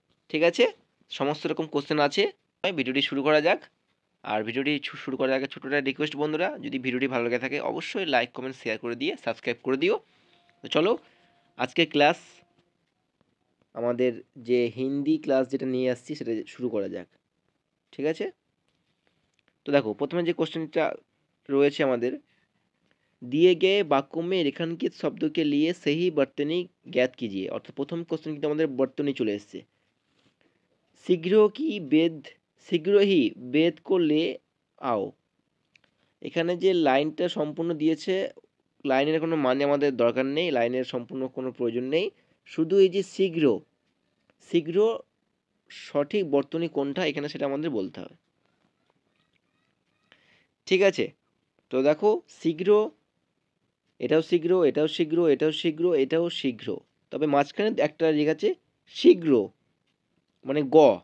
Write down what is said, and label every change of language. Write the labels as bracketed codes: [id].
[bn] ঠিক আছে, সমস্ত রকম কোশ্চেন আছে। ভিডিওটি শুরু করা যাক। আর ভিডিওটি শুরু করার আগে ছোট্ট একটা রিকোয়েস্ট বন্ধুরা, যদি ভিডিওটি ভালো লেগে থাকে অবশ্যই লাইক কমেন্ট শেয়ার করে দিয়ে সাবস্ক্রাইব করে দিও। তো চলো আজকে ক্লাস, আমাদের যে হিন্দি ক্লাস যেটা নিয়ে আসছি সেটা শুরু করা যাক। ঠিক আছে, তো দেখো প্রথমে যে কোশ্চেনটা রয়েছে আমাদের, [hi] दिए गए वाक्यों में रेखांकित शब्दों के लिए सही बर्तनी ज्ञात कीजिए। [bn] অর্থাৎ প্রথম কোশ্চেন কিন্তু আমাদের বর্তনী চলে এসেছে। [hi] শীঘ্রই বেদ को ले आओ। [bn] এখানে যে লাইনটা সম্পূর্ণ দিয়েছে, লাইনের কোনো মানে আমাদের দরকার নেই, লাইনের সম্পূর্ণ কোনো প্রয়োজন নেই। শুধু এই যে শীঘ্র শীঘ্র সঠিক বর্তনী কোনটা এখানে সেটা আমাদের বলতে হবে। ঠিক আছে, তো দেখো শীঘ্র, এটাও শীঘ্র, এটাও শীঘ্র, এটাও শীঘ্র, এটাও শীঘ্র, তবে মাঝখানে একটা লেখা আছে শীঘ্র মানে গ।